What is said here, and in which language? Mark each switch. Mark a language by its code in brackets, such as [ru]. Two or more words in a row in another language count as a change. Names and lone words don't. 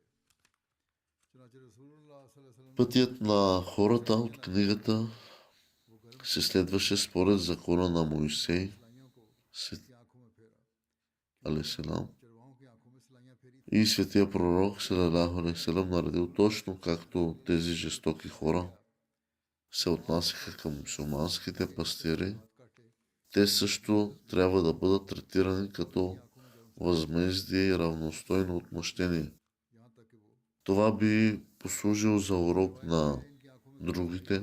[bg] пътят на хората от книгата се следваше според закона на Моисей, алейхиссалам, и светия пророк, [ar] صلى الله عليه وسلم, [bg] наредил точно както тези жестоки хора се отнасяха към мюсюлманските пастири, те също трябва да бъдат третирани като възмездие и равностойно отмъщение. Това би послужило за урок на другите.